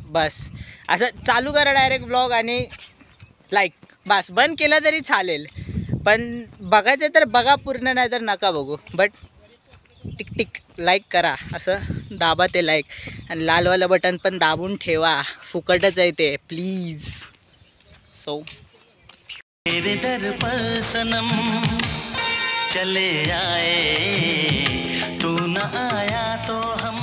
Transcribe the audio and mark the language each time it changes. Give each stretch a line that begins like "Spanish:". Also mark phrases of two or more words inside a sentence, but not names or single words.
Marathi: बस असं चालू करा
English: direct vlog
Marathi: आणि लाईक. बस बंद केलं तरी चालेल, पण बघायचं तर बघा पूर्ण, नाही तर नका बघू. बट टिक लाईक करा. असं दाबा ते लाईक. आणि लालवालं बटन पण दाबून ठेवा, फुकटच आहे ते, प्लीज. सो
Hindi: तेरे दर पर सनम चले आए, तू न आया तो